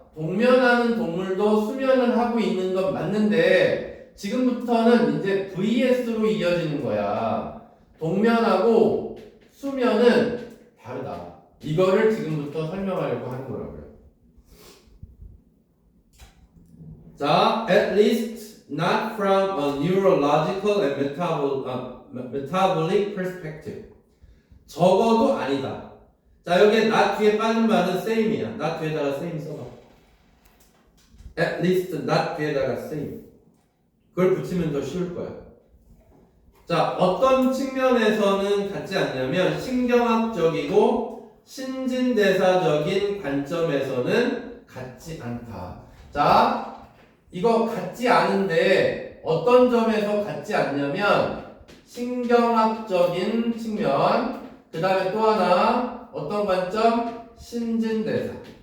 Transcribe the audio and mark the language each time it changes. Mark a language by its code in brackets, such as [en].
[ko] 동면하는 동물도 수면을 하고 있는 건 맞는데 지금부터는 이제 VS로 이어지는 거야. 동면하고 수면은 다르다. 이거를 지금부터 설명하려고 하는 거라고요. [en] 자, at least not from a neurological and metabolic perspective. [ko] 적어도 아니다. 자, 여기에 not 뒤에 빠진 말은 same이야. not 뒤에다가 same 써봐. [en] at least not [ko] 뒤에다가 [en] same. [ko] 그걸 붙이면 더 쉬울 거야. 자, 어떤 측면에서는 같지 않냐면 신경학적이고 신진대사적인 관점에서는 같지 않다. 자, 이거 같지 않은데 어떤 점에서 같지 않냐면 신경학적인 측면, 그 다음에 또 하나 어떤 관점? 신진대사.